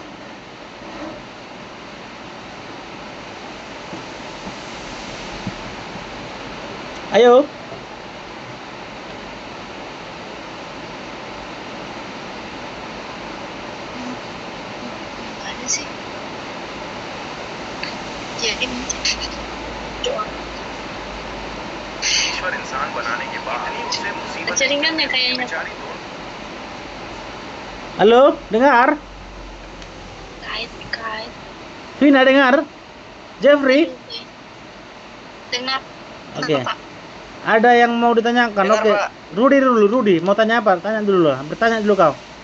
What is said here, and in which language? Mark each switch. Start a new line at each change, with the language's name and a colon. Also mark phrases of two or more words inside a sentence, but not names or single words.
Indonesian: Ayo. Nggak ada sih. Jadi doa.
Hindi: ईश्वर इंसान बनाने के बाद उसे मुसीबत
Indonesian: Jaringan ya kayaknya.
Hindi: बेचारी तो
Indonesian: Halo, dengar? Kait. Vina dengar? Jeffrey? Dengar. Oke. Apa, Pak? Ada yang mau ditanyakan? Dengar, Oke. Pak. Rudy, mau tanya apa? Tanya dulu lah. Bertanya dulu kau.